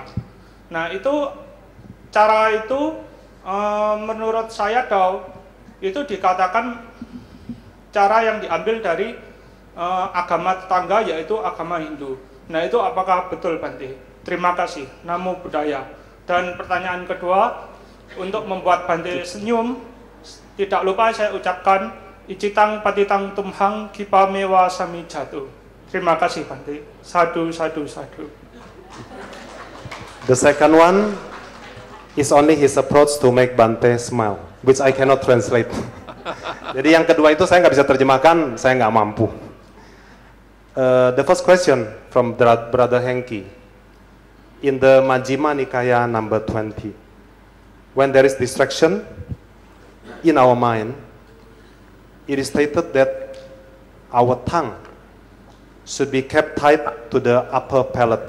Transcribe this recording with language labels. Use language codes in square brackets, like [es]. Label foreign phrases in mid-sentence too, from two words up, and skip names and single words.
[id] Nah itu, cara itu menurut saya itu dikatakan cara yang diambil dari agama tetangga yaitu agama Hindu. Nah itu apakah betul Bante? Terima kasih, [pi] Namo Buddhaya. [id] Dan pertanyaan kedua, untuk membuat Bante senyum, tidak lupa saya ucapkan [pi] Icitang patitang tumhang kipamewa sami jatuh. [id] Terima kasih Bante. [pi] Sadu, sadu, sadu. [en] The second one is only his approach to make Bante smile, which I cannot translate. [id] Jadi yang kedua itu saya nggak bisa terjemahkan, saya nggak mampu. [en] The first question from Brother Henki, in the Majjhima Nikaya number 20, when there is distraction in our mind, it is stated that our tongue should be kept tight to the upper palate.